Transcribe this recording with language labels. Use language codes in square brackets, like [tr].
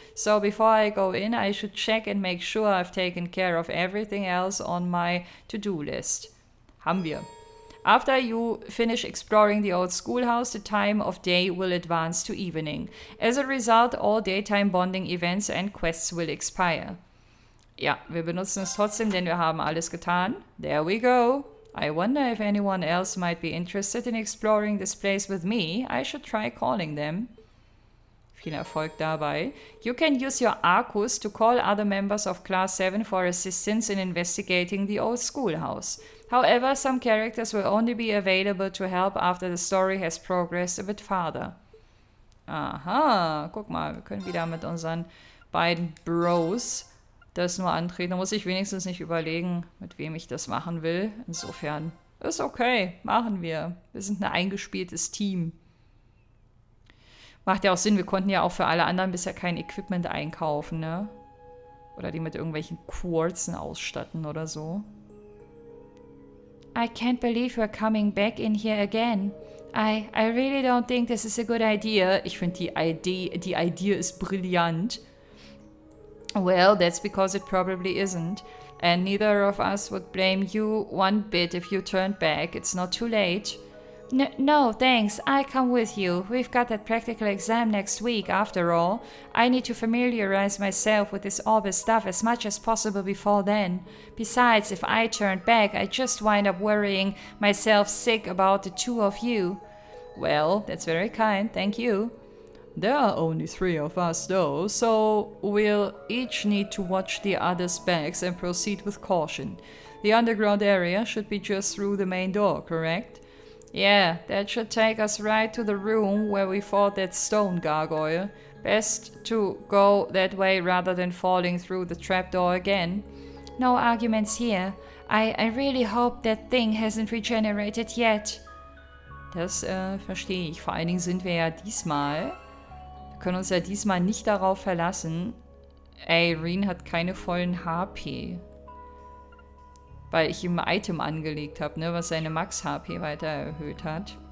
[en] So before I go in, I should check and make sure I've taken care of everything else on my to-do list. [de] Haben wir. [en] After you finish exploring the old schoolhouse, the time of day will advance to evening. As a result, all daytime bonding events and quests will expire. [de] Ja, wir benutzen es trotzdem, denn wir haben alles getan. [en] There we go. I wonder if anyone else might be interested in exploring this place with me. I should try calling them. [de] Viel Erfolg dabei. [en] You can use your Arcus to call other members of Class 7 for assistance in investigating the old schoolhouse. However, some characters will only be available to help after the story has progressed a bit farther. [de] Aha, guck mal, wir können wieder mit unseren beiden Bros das nur antreten. Da muss ich wenigstens nicht überlegen, mit wem ich das machen will. Insofern ist okay, machen wir. Wir sind ein eingespieltes Team. Macht ja auch Sinn, wir konnten ja auch für alle anderen bisher kein Equipment einkaufen, ne? Oder die mit irgendwelchen Quarzen ausstatten oder so. [en] I can't believe we're coming back in here again. I really don't think this is a good idea. [de] Ich finde die Idee ist brillant. [en] Well, that's because it probably isn't. And neither of us would blame you one bit if you turned back. It's not too late. No, thanks. I'll come with you. We've got that practical exam next week, after all. I need to familiarize myself with this Orbis stuff as much as possible before then. Besides, if I turned back, I'd just wind up worrying myself sick about the two of you. Well, that's very kind, thank you. There are only 3 of us though, so we'll each need to watch the others' backs and proceed with caution. The underground area should be just through the main door, correct? Yeah, that should take us right to the room where we fought that stone gargoyle. Best to go that way rather than falling through the trapdoor again. No arguments here. I really hope that thing hasn't regenerated yet. [de] Das verstehe ich. Vor allen Dingen sind wir ja diesmal... Wir können uns ja diesmal nicht darauf verlassen. Irene hat keine vollen HP. Weil ich ihm ein Item angelegt habe, ne, was seine Max-HP weiter erhöht hat.